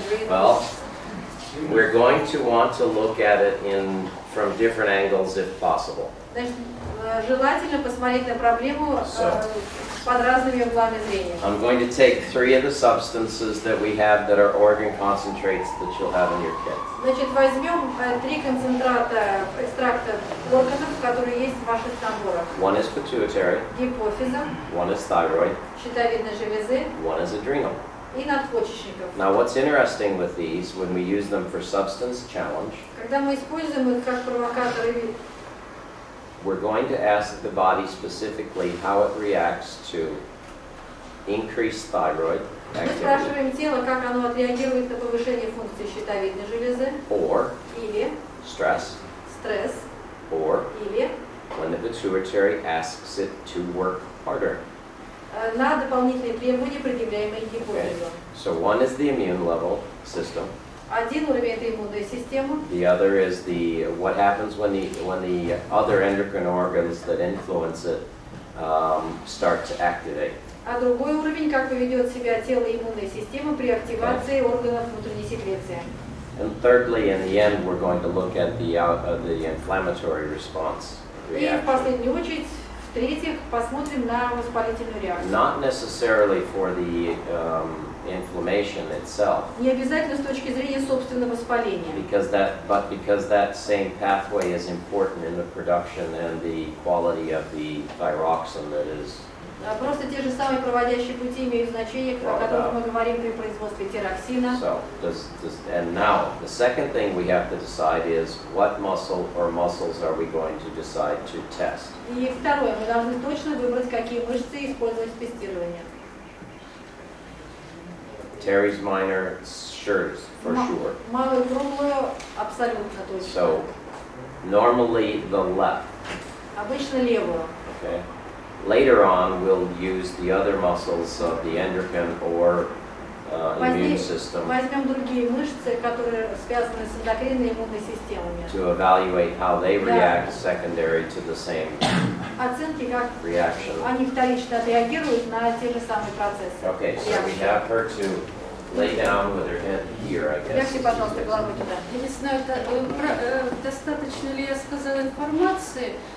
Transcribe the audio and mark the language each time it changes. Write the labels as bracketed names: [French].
[English] Well, we're going to want to look at it from different angles if possible. [Russian] Значит, желательно посмотреть на проблему под разными углами зрения. [English] I'm going to take 3 of the substances that we have that are organ concentrates that you'll have in your kit. [Russian] Значит, возьмем 3 концентрата экстракта органов, которые есть в ваших наборах. [English] One is pituitary, [Russian] Гипофиза, [English] one is thyroid, [Russian] щитовидной железы [English] one is adrenal. [Russian] и надпочечников. [English] Now what's interesting with these, when we use them for substance challenge, [Russian] Когда мы используем их как провокаторы, [English] we're going to ask the body specifically how it reacts to increased thyroid [Russian] мы [English] activity, [Russian] спрашиваем тело, как оно отреагирует на повышение функции щитовидной железы, [English] or [Russian] или [English] stress, [Russian] стресс, [English] or [Russian] или [English] when the pituitary asks it to work harder. [Russian] на дополнительные требования, предъявляемые гипофизу. [English] So one is the immune level system. [Russian] Один уровень – это иммунная система, [English] The other is what happens when the other endocrine organs that influence it start to activate. [Russian] а другой уровень – как поведет себя тело и иммунная система при активации органов внутренней секреции. [English] And thirdly, in the end, we're going to look at the inflammatory response [Russian] И в [English] reaction. [Russian] последнюю очередь, в-третьих, посмотрим на воспалительную реакцию. [English] Not necessarily for the inflammation itself, [Russian] Не обязательно с точки зрения собственного воспаления, [English] because that same pathway is important in the production and the quality of the thyroxine that is [Russian] Просто те же самые проводящие пути имеют значение, о которых мы говорим при производстве тироксина. [English] So, and now, the second thing we have to decide is what muscle or muscles are we going to decide to test? [Russian] И второе, мы должны точно выбрать, какие мышцы использовать в тестировании. [English] Teres minor, sure, for sure. [Russian] Малую круглую абсолютно точно. [English] So, normally the left, [Russian] Обычно левую. [English] okay? Later on, we'll use the other muscles of the endocrine or immune system [Russian] Возьмем другие мышцы, которые связаны с эндокринной и иммунной системами. [English] to evaluate how they react secondary to the same [Russian] Оценки, как [English] reaction. [Russian] они вторично отреагируют на те же самые процессы. [English] Okay, so we have her to lay down with her head here, I guess. [Russian] Лягте, пожалуйста, головой туда. Я не знаю, достаточно ли я сказала информации.